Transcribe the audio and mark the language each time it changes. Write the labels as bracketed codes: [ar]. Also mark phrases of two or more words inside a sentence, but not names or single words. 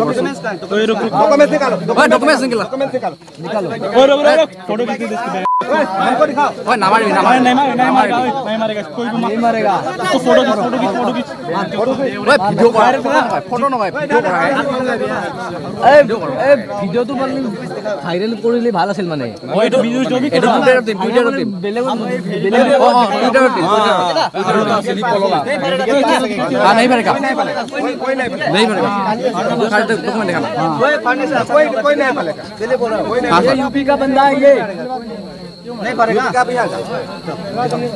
[hi] डॉक्यूमेंट निकालो ओए डॉक्यूमेंट निकालो निकालो फोटो खींच के इसके हमको दिखाओ ओए ना मार नहीं मारेगा कोई भी नहीं मारेगा तो फोटो खींच ओए वीडियो कर फोटो ना भाई वीडियो कर [as] ए ভিডিওটো মানে ভাইরাল কৰিলে ভাল আছিল মানে ওই তো ভিডিও ছবি এটা ভিডিও টিম বেলেগ [hi] हां नहीं भरेगा नहीं भरेगा खाली डॉक्यूमेंट दिखाना कोई नहीं भरेगा चलिए बोल रहा कोई नहीं ये यूपी का बंदा है ये नहीं भरेगा का बिहार का